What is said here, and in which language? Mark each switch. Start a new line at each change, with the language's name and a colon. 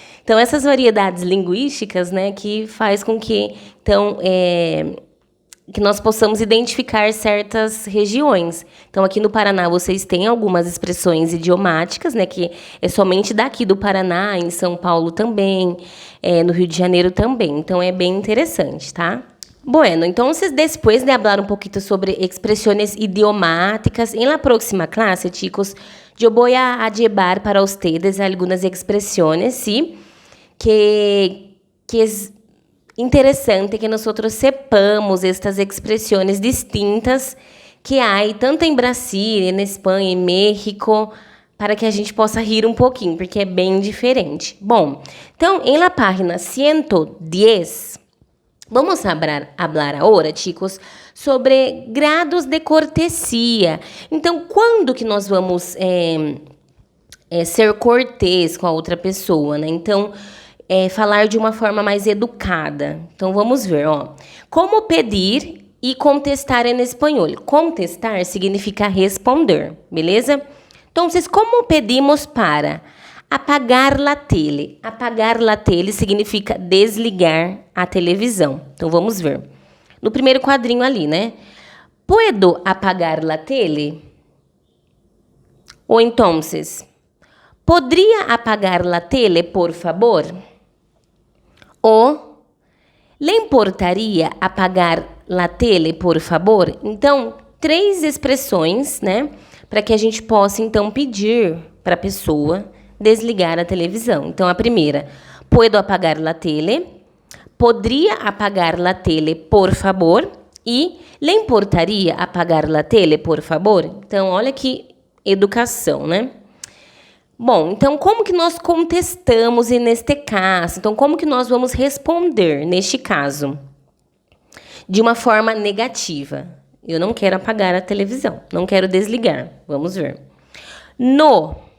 Portuguese: Então, essas variedades linguísticas, né, que faz com que, então, que nós possamos identificar certas regiões. Então, aqui no Paraná, vocês têm algumas expressões idiomáticas, né, que é somente daqui do Paraná, em São Paulo também, no Rio de Janeiro também. Então, é bem interessante, tá?
Spanish: Bueno, entonces después de hablar un poquito sobre expresiones idiomáticas, en la próxima clase, chicos, yo voy a llevar para ustedes algunas expresiones, ¿sí?
Portuguese: Que es interessante que nós sepamos estas expressões distintas que há tanto em Brasil, na Espanha, em México, para que a gente possa rir um pouquinho, porque é bem diferente. Bom, então, em la página 110, vamos hablar agora, chicos, sobre grados de cortesia. Então, quando que nós vamos ser cortês com a outra pessoa, né? Então, falar de uma forma mais educada. Então, vamos ver, ó. Como pedir e contestar em espanhol. Contestar significa responder, beleza? Então, como pedimos para
Spanish: apagar la tele? Apagar la tele
Portuguese: significa desligar a televisão. Então, vamos ver. No primeiro quadrinho ali, né?
Spanish: ¿Puedo apagar la tele? Ou então, ¿podría apagar la tele, por favor? Ou, ¿le importaria apagar la tele, por favor?
Portuguese: Então, 3 expressões, né? Para que a gente possa, então, pedir para a pessoa desligar a televisão. Então, a primeira,
Spanish: ¿puedo apagar la tele? ¿Podría apagar la tele, por favor? E, ¿le importaria apagar la tele, por favor?
Portuguese: Então, olha que educação, né? Bom, então, como que nós contestamos neste caso? Então, como que nós vamos responder neste caso? De uma forma negativa. Eu não quero apagar a televisão, não quero desligar. Vamos ver. No.